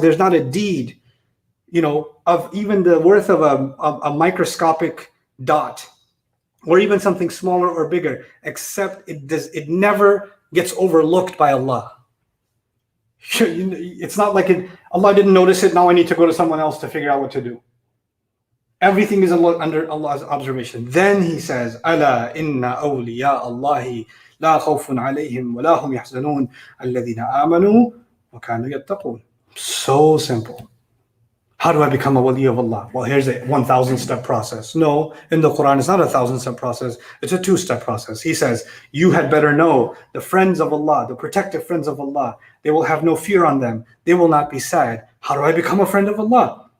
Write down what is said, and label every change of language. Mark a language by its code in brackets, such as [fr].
[en] There's not a deed, of even the worth of a microscopic dot, or even something smaller or bigger, except it never gets overlooked by Allah. It's not like Allah didn't notice it. Now I need to go to someone else to figure out what to do. Everything is under Allah's observation. Then He says, [ar] أَلَا إِنَّ أَوْلِيَاءَ اللَّهِ لَا خَوْفٌ عَلَيْهِمْ وَلَا هُمْ يَحْزَنُونَ الَّذِينَ آمَنُوا وَكَانُوا يَتَّقُونَ. [en] So simple. How do I become a wali of Allah? Well, here's a 1,000-step process. No, in the Quran, it's not a 1,000-step process. It's a 2-step process. He says, you had better know the friends of Allah, the protective friends of Allah. They will have no fear on them. They will not be sad. How do I become a friend of Allah?